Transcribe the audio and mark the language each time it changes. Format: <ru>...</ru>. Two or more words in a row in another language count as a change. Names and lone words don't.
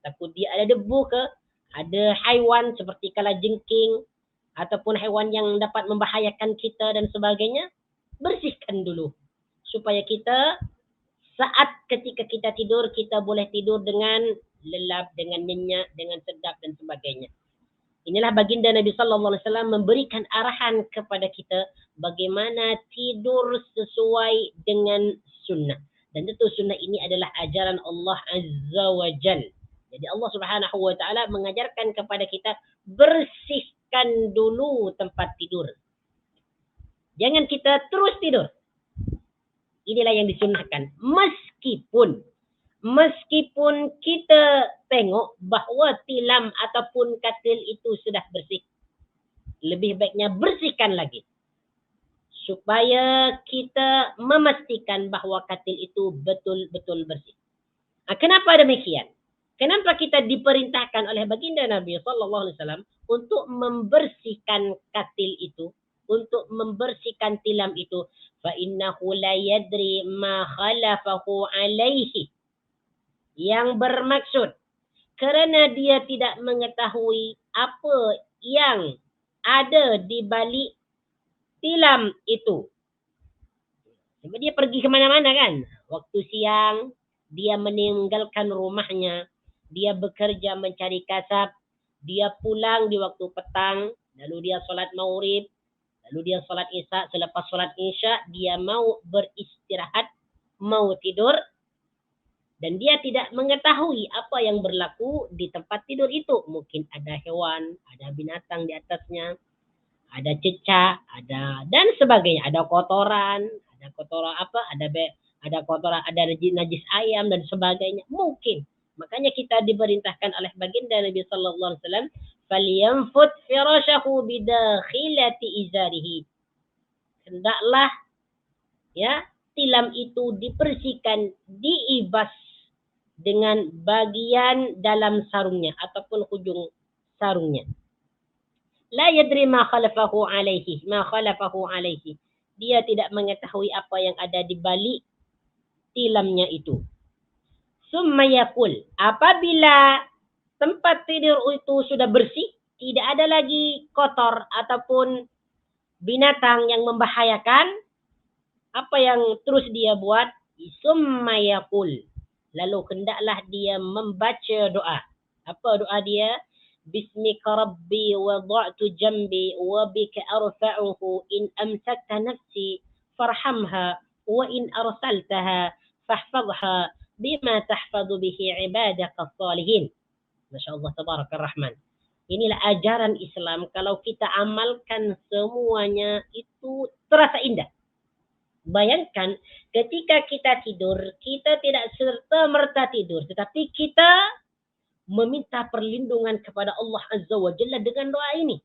<ms>Takut dia ada debu ke, ada haiwan seperti kalajengking ataupun haiwan yang dapat membahayakan kita dan sebagainya, bersihkan dulu supaya kita saat ketika kita tidur, kita boleh tidur dengan lelap, dengan nyenyak, dengan sedap dan sebagainya. Inilah baginda Nabi</ms> <ar>صلى الله عليه وسلم</ar> <ms>memberikan arahan kepada kita bagaimana tidur sesuai dengan sunnah. Dan tentu sunnah ini adalah ajaran Allah</ms> <ar>عز وجل.</ar> <ms>Jadi</ms> <ar>الله سبحانه وتعالى</ar> <ms>mengajarkan kepada kita bersihkan dulu tempat tidur. Jangan kita terus tidur. Inilah yang disunnahkan. Meskipun kita tengok bahawa tilam ataupun katil itu sudah bersih, lebih baiknya bersihkan lagi supaya kita memastikan bahawa katil itu betul-betul bersih. Kenapa demikian? Kenapa kita diperintahkan oleh baginda Nabi</ms> <ar>صلى الله عليه وسلم</ar> <ms>untuk membersihkan katil itu, untuk membersihkan tilam itu?</ms> <ar>فإنه لا يدري ما خلفه عليه.</ar> <ms>Yang bermaksud kerana dia tidak mengetahui apa yang ada di balik tilam itu. Sebab dia pergi ke mana-mana kan. Waktu siang dia meninggalkan rumahnya, dia bekerja mencari kasab, dia pulang di waktu petang, lalu dia solat maghrib, lalu dia solat isya. Selepas solat isya dia mau beristirahat, mau tidur, dan dia tidak mengetahui apa yang berlaku di tempat tidur itu. Mungkin ada hewan, ada binatang di atasnya, ada cecak, ada dan sebagainya, ada kotoran apa, ada kotoran, ada najis ayam dan sebagainya. Mungkin. Makanya kita diperintahkan oleh baginda Nabi</ms> <ar>صلى الله عليه وسلم, "فلينفض فراشه بداخلة إزاره."</ar> <ms>Hendaklah ya tilam itu dibersihkan, diibas dengan bagian dalam sarungnya ataupun hujung sarungnya.</ms> <ar>لا يدري ما خلفه عليه.</ar> <ms>Dia tidak mengetahui apa yang ada di balik tilamnya itu.</ms> <ar>ثم يقول,</ar> <ms>apabila tempat tidur itu sudah bersih, tidak ada lagi kotor ataupun binatang yang membahayakan, apa yang terus dia buat?</ms> <ar>ثم يقول,</ar> <ms>Lalu hendaklah dia membaca doa. Apa doa dia?</ms> <ar>باسمك ربي وضعت جنبي وبك أرفعه إن أمسكت نفسي فارحمها وإن أرسلتها فاحفظها بما تحفظ به عبادك الصالحين. ما شاء الله، تبارك الرحمن.</ar> <ms>Inilah ajaran Islam. Kalau kita amalkan semuanya itu terasa indah. Bayangkan ketika kita tidur, kita tidak serta-merta tidur. Tetapi kita meminta perlindungan kepada Allah</ms> <ar>عز وجل</ar> <ms>dengan doa ini.</ms>